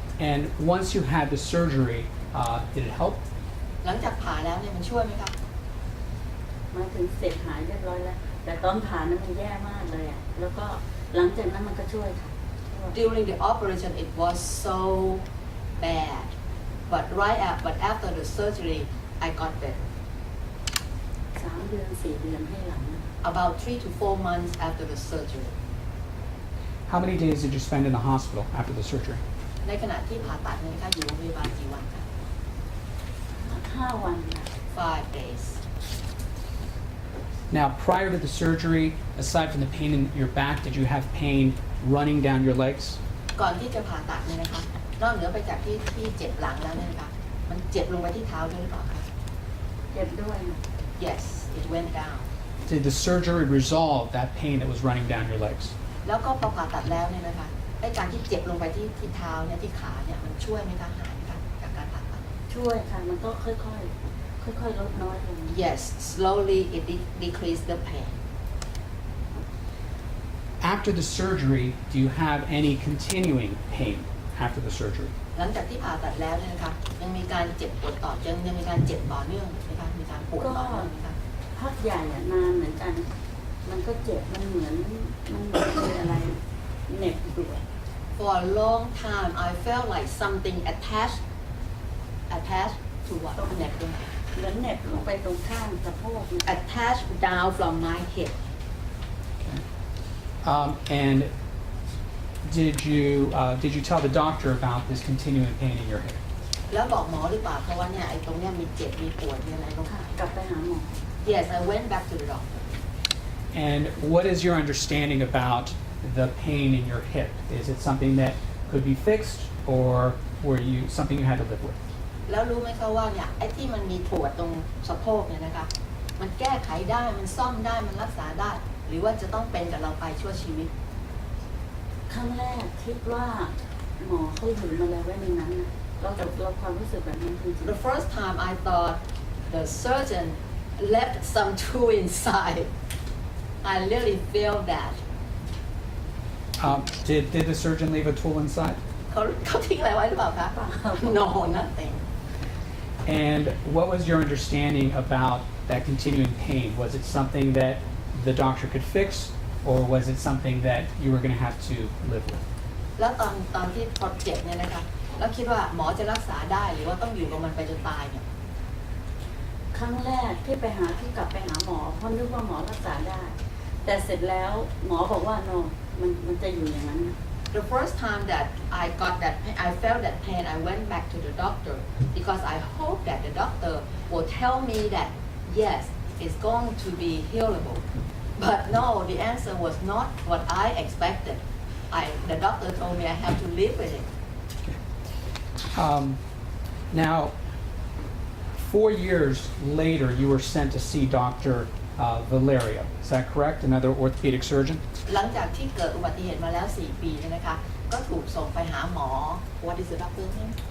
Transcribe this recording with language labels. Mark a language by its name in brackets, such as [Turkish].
[English] And once you had the surgery, did it help? [Thai] หลังจากผ่าแล้วเนี่ยมันช่วยไหมคะ มาถึงเสร็จหายเรียบร้อยแล้ว แต่ตอนผ่านั้นมันแย่มากเลยอ่ะแล้วก็หลังจากนั้นมันก็ช่วยค่ะ [English] During the operation it was so bad, but but after the surgery I got better. [Thai] 3 เดือน 4 เดือนให้หลัง [English] About 3 to 4 months after the surgery. How many days did you spend in the hospital after the surgery? [Thai] ในขณะที่ผ่าตัดเนี่ยนะคะอยู่โรงพยาบาลกี่วันคะ 5 วันค่ะ [English] 5 days Now, prior to the surgery, aside from the pain in your back, did you have pain running down your legs? [Thai] ก่อนที่จะผ่าตัดเนี่ยนะคะนอกเหนือไปจากที่เจ็บหลังแล้วเนี่ยนะคะมันเจ็บลงไปที่เท้าด้วยหรือเปล่าคะ เจ็บด้วยค่ะ [English] Yes it went down Did the surgery resolve that pain that was running down your legs? [Thai] แล้วก็พอผ่าตัดแล้วเนี่ยนะคะไอ้การที่เจ็บลงไปที่เท้าเนี่ยที่ขาเนี่ยมันช่วยไหมคะหายไหมคะจากการผ่าตัด ช่วยค่ะมันก็ค่อยๆลดน้อยลง [English] Yes slowly it decreased the pain After the surgery, do you have any continuing pain after the surgery? [Thai] หลังจากที่ผ่าตัดแล้วเนี่ยนะคะยังมีการเจ็บปวดต่อยังมีการเจ็บต่อเนื่องไหมคะมีการปวดต่อเนื่องไหมคะ พักใหญ่อะนานเหมือนกัน มันก็เจ็บมันเหมือนมีอะไรเหน็บอยู่อะ [English] For a long time I felt like something attached to what [Thai] เหน็บตรงไหน เหมือนเหน็บลงไปตรงข้างสะโพกเนี่ย [English] attached down from my hip And did you tell the doctor about this continuing pain in your hip? [Thai] แล้วบอกหมอหรือเปล่าเพราะว่าเนี่ยไอ้ตรงเนี้ยมีเจ็บมีปวดมีอะไรตรง ค่ะกลับไปหาหมอ [English] Yes I went back to the doctor And what is your understanding about the pain in your hip? Is it something that could be fixed, or were you something you had to live with? [Thai] แล้วรู้ไหมคะว่าเนี่ยไอ้ที่มันมีปวดตรงสะโพกเนี่ยนะคะมันแก้ไขได้มันซ่อมได้มันรักษาได้ หรือว่าจะต้องเป็นกับเราไปชั่วชีวิต ครั้งแรกคิดว่าหมอเขาอยู่มาแล้วไว้ในนั้นนะเราความรู้สึกแบบนั้นจริง [English] The first time I thought the surgeon left some tool inside I really feel that Did the surgeon leave a tool inside? [Thai] เขาทิ้งอะไรไว้หรือเปล่าคะ [English] No nothing And what was your understanding about that continuing pain? Was it something that the doctor could fix, or was it something that you were going to have to live with? [Thai] แล้วตอนที่พอเจ็บเนี่ยนะคะแล้วคิดว่าหมอจะรักษาได้หรือว่าต้องอยู่กับมันไปจนตายเนี่ย ๆครั้งแรกที่กลับไปหาหมอเพราะนึกว่าหมอรักษาได้ แต่เสร็จแล้วหมอบอกว่า no มันจะอยู่อย่างนั้นนะ [English] The first time that I got that pain, I felt that pain, I went back to the doctor because I hope that the doctor will tell me that yes, it's going to be healable. But no, the answer was not what I expected. The doctor told me I have to live with it. Now, 4 years later, you were sent to see Dr. Valerio. Is that correct? Another orthopedic surgeon? [Thai] หลังจากที่เกิดอุบัติเหตุมาแล้ว 4 ปีเนี่ยนะคะ ก็ถูกส่งไปหาหมอ [English] What is the doctor's name?